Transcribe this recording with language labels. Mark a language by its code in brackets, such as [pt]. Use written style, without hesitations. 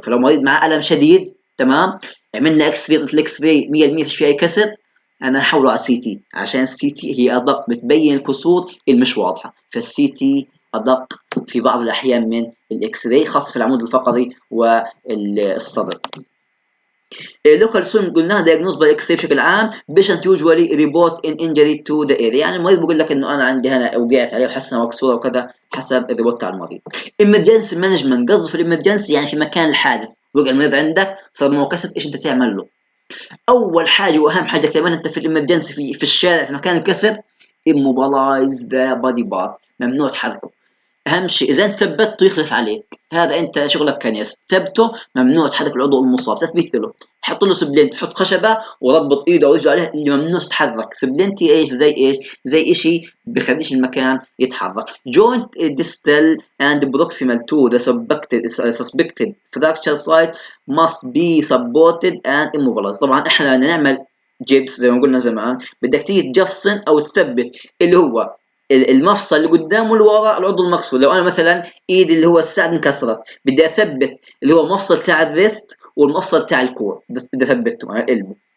[ar] فلو مريض معاه الم شديد تمام، عملنا اكس راي، الاكس راي 100% فيش فيه اي كسر، انا احوله على السي تي، عشان السي تي هي ادق، بتبين الكسور المش واضحه، فالسي تي ادق في بعض الاحيان من الاكس راي، خاصه في العمود الفقري والصدر. [en] local swim [ar] قلناها [en] diagnosed by X-ray [ar] بشكل عام. [en] patient usually report in injury to the area، [ar] يعني المريض بيقول لك انه انا عندي هنا وقعت عليه وحاسس انها مكسوره وكذا حسب الريبورت تاع المريض. [en] emergency management [ar] قصده في الامرجنسي يعني في مكان الحادث، وقع المريض عندك صار معه كسر، ايش انت تعمل له؟ اول حاجه واهم حاجه تعملها انت في الامرجنسي في الشارع في مكان الكسر، [en] immobilize the body part، [ar] ممنوع تحركه. اهم شيء اذا انت ثبته يخلف عليك، هذا انت شغلك كنيس، ثبته ممنوع تحرك العضو المصاب، تثبيت له، حط له سبلنت، حط خشبه وربط ايده او رجله عليها اللي ممنوع تتحرك. سبلنت ايش؟ زي ايش؟ زي شيء بخليش المكان يتحرك. [en] joint distal and proximal to the suspected fracture site must be supported and immobilized. [ar] طبعا احنا نعمل جيبس زي ما قلنا زمان، بدك تيجي تجفصن او تثبت اللي هو المفصل اللي قدام واللي ورا العضو المكسور. لو انا مثلا ايدي اللي هو الساعد انكسرت، بدي اثبت اللي هو المفصل تاع الريست والمفصل تاع الكوع، بدي اثبته على القلب.